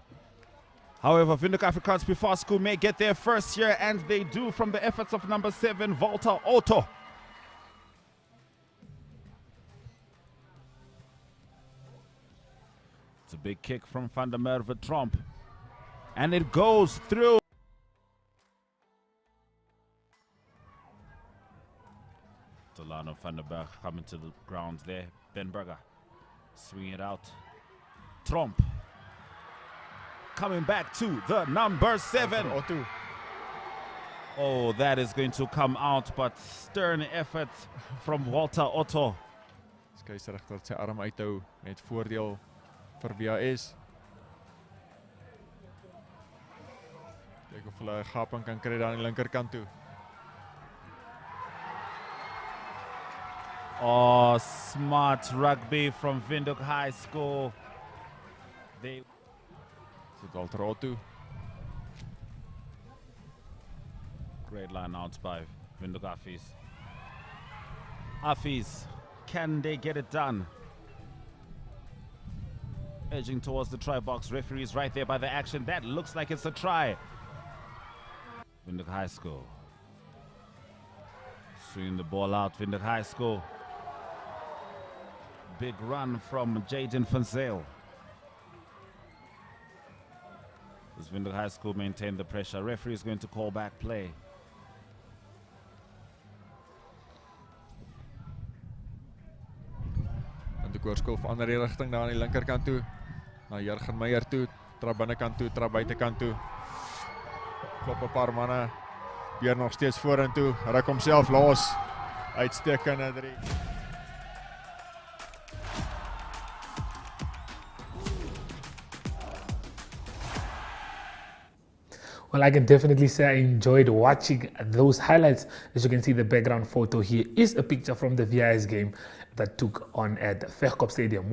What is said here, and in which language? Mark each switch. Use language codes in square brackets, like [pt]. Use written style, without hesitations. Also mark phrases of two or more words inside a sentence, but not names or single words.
[en] However, Windhoek Afrikaans Before School may get their first here, and they do from the efforts of number 7, Walter Otto. It's a big kick from Van der Merwe Tromp, and it goes through. Delano van der Berg coming to the ground there. Ben Berger swinging it out. Tromp coming back to the number 7. Oh, that is going to come out, but stern effort from Walter Otto. [af] Skeieregter wat sy arm uithou met voordeel vir BAS. Kyk of hulle 'n gaping kan kry daar aan die linkerkant toe. [en] Oh, smart rugby from Windhoek High School. They [af] Dit Walter Otto. [en] Great line out by Windhoek Affies. Affies, can they get it done? Edging towards the try box. Referee is right there by the action. That looks like it's a try. Windhoek High School. Swinging the ball out, Windhoek High School. Big run from Jaden van Zyl. Does Windhoek High School maintain the pressure? Referee is going to call back play. [af] En die koorskool van ander rigting daar aan die linkerkant toe. Na Jurgen Meyer toe, trap binnekant toe, trap buitekant toe. Klop 'n paar manne. Beer nog steeds vorentoe, ruk homself los. Uitstekende 3. [en] Well, I can definitely say I enjoyed watching those highlights. As you can see, the background photo here is a picture from the VIS game that took on at Windhoek Stadium.